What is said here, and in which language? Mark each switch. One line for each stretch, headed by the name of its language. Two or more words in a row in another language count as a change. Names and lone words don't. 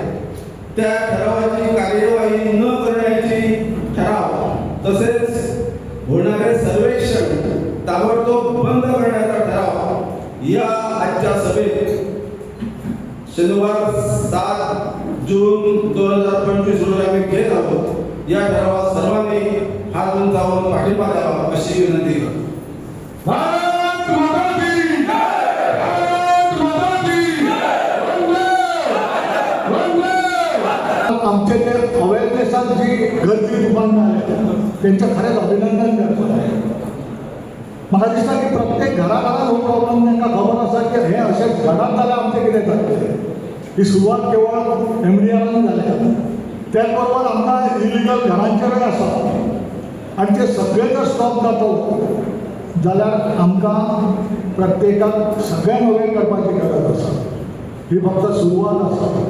Marathi: त्या ठरावाची कार्यवाही न करण्याची ठराव तसेच होणारे सर्वेक्षण ताबडतोब बंद करण्याचा ठराव या आजच्या सभेत शनिवार 7 जून 2025 रोजी आम्ही घेत आहोत या ठरावात सर्वांनी हात उंचावून पाठिंबा द्यावा अशी विनंती करतो आमचे जे अवेअरनेसात जी गर्दी दुकान आहे त्यांचं खरेंच अभिनंदन करतो आहे
Konkani: म्हाका दिसता की प्रत्येक घराघरात हो प्रॉब्लेम तांकां खबर आसा की हे अशें घरात जाल्यार आमचें कितें जातलें ही सुरवात केवळ MDRान जाल्या त्याच बरोबर आमकां इलिगल घरांचेरय आसा आनी ते सगळे जर स्टॉप जातो जाल्यार आमकां प्रत्येकाक सगळ्यांक अवेअर करपाची गरज आसा ही फक्त सुरवात आसा